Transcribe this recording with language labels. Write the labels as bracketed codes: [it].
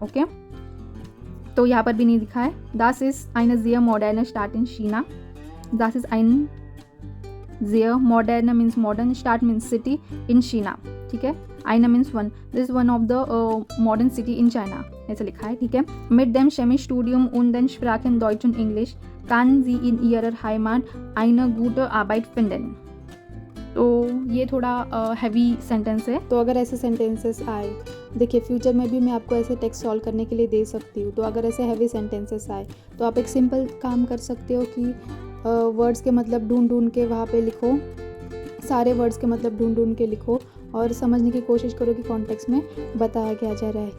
[hi] Okay, तो यहाँ पर भी नहीं दिखा है। [de] Das ist eine sehr moderne Stadt in China. Das ist ein sehr moderne [en] means modern, [de] Stadt [en] means city in China, [hi] ठीक है। [en] Eine means one, this is one of the modern city in China, [hi] ऐसा लिखा है, ठीक है। [de] Mit dem Chemiestudium und den Sprachen Deutsch und Englisch kann sie in ihrer Heimat eine gute Arbeit finden. [hi] तो ये थोड़ा हैवी सेंटेंस है। तो अगर ऐसे सेंटेंसेस आए, देखिए फ्यूचर में भी मैं आपको ऐसे टेक्स्ट सॉल्व करने के लिए दे सकती हूँ। तो अगर ऐसे हैवी सेंटेंसेस आए तो आप एक सिंपल काम कर सकते हो कि वर्ड्स के मतलब ढूंढ के वहाँ पे लिखो, सारे वर्ड्स के मतलब ढूंढ के लिखो और समझने की कोशिश करो कि कॉन्टेक्स्ट में बताया क्या जा रहा है।